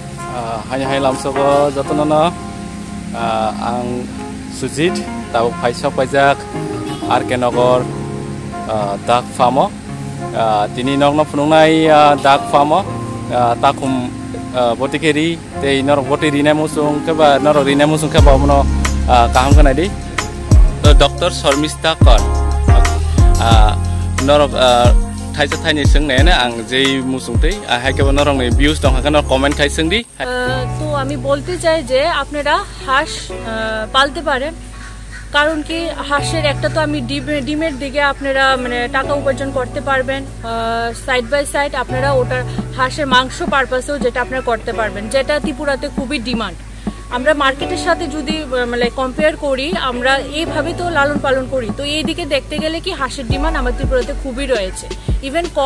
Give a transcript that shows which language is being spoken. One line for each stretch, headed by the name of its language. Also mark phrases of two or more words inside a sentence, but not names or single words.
Kok Borok: Hanya hai lamsogo jotonono ang Sujit tau Paisok pajak RK Nogor dak famo tini nogno punungnai dak famo takum botikeri tei norok boti rina musung keba norok rina musung keba mono kaham kana di Dr. Sharmista Kor norok Thaisa thaini sungne na ang jei musungtei hai keba norok nei views dong hakana comment khai sungdi
Bangla: তো আমি বলতে চাই যে আপনারা হাঁস পালতে পারেন কারণ কি হাঁসের একটা তো আমি ডিমের দিকে আপনারা মানে টাকা উপার্জন করতে পারবেন
English: side by side
Bangla: আপনারা ওটার হাঁসের মাংস পারপাসেও যেটা আপনারা করতে পারবেন যেটা ত্রিপুরাতে খুবই ডিমান্ড আমরা মার্কেটের সাথে যদি মানে কম্পেয়ার করি আমরা এইভাবে তো লালন পালন করি তো এই দিকে দেখতে গেলে কি হাঁসের ডিমান্ড আমাদের ত্রিপুরাতে খুবই রয়েছে ইভেন